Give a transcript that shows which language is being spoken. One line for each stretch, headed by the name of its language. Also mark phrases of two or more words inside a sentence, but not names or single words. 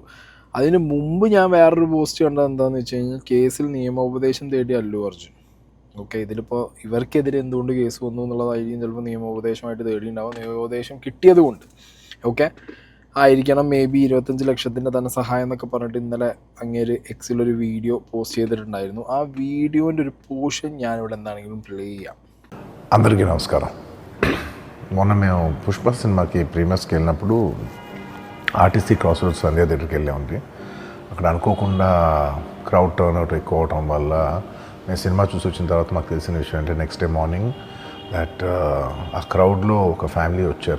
Malayalam: അതിന് മുമ്പ് ഞാൻ വേറൊരു പോസ്റ്റ് കണ്ടത് എന്താണെന്ന് വെച്ച് കഴിഞ്ഞാൽ, കേസിൽ നിയമോപദേശം തേടി അല്ലു അർജുൻ. ഓക്കെ, ഇതിലിപ്പോൾ ഇവർക്കെതിരെ എന്തുകൊണ്ട് കേസ് വന്നു എന്നുള്ളതായിരിക്കും ചിലപ്പോൾ നിയമോപദേശമായിട്ട് തേടിയിട്ടുണ്ടാവും. നിയമോപദേശം കിട്ടിയത് കൊണ്ട് ഓക്കെ ആയിരിക്കണം
English: may be
Malayalam: 25 ലക്ഷത്തിൻ്റെ ധനസഹായം എന്നൊക്കെ പറഞ്ഞിട്ട് ഇന്നലെ അങ്ങേര് എക്സിലൊരു വീഡിയോ പോസ്റ്റ് ചെയ്തിട്ടുണ്ടായിരുന്നു. ആ വീഡിയോന്റെ ഒരു పోర్షన్ ഞാനിവിടെ എന്താണെങ്കിലും ప్లే ചെയ്യാം.
Telugu: అందరికీ నమస్కారం. మొన్న మేము పుష్ప సినిమాకి ప్రీమియర్స్కి వెళ్ళినప్పుడు ఆర్టీసీ క్రాస్ రోడ్స్ సంధ్యా థియేటర్కి వెళ్ళామండి. అక్కడ అనుకోకుండా
English: crowd turn out
Telugu: ఎక్కువ అవటం వల్ల నేను సినిమా చూసి వచ్చిన తర్వాత మాకు తెలిసిన విషయం అంటే
English: next day morning that
Telugu: ఆ క్రౌడ్లో ఒక ఫ్యామిలీ వచ్చారు.